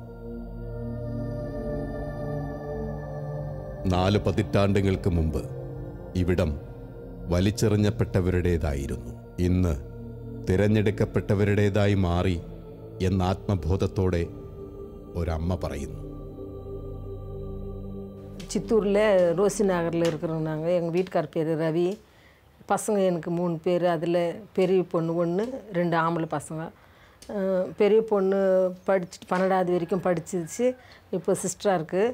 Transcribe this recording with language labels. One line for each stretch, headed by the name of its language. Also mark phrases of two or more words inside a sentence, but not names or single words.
Malayalam: 4 പതിറ്റാണ്ടുകൾക്ക് മുമ്പ് ഇവിടം വലിച്ചെറിഞ്ഞപ്പെട്ടവരുടേതായിരുന്നു. ഇന്ന് തിരഞ്ഞെടുക്കപ്പെട്ടവരുടേതായി മാറി എന്ന ആത്മബോധത്തോടെ ഒരമ്മ പറയുന്നു.
Tamil: சித்தூரில் ரோசி நகரில் இருக்கிறோம் நாங்கள். எங்கள் வீட்டுக்கார் பேர் ரவி. பசங்க எனக்கு 3 பேர். அதில் பெரிய பொண்ணு 1, 2 ஆம்பளை பசங்க. பெரிய பொண்ணு படிச்சுட்டு 12வது வரைக்கும் படிச்சிருச்சு. இப்போ சிஸ்டராக இருக்குது.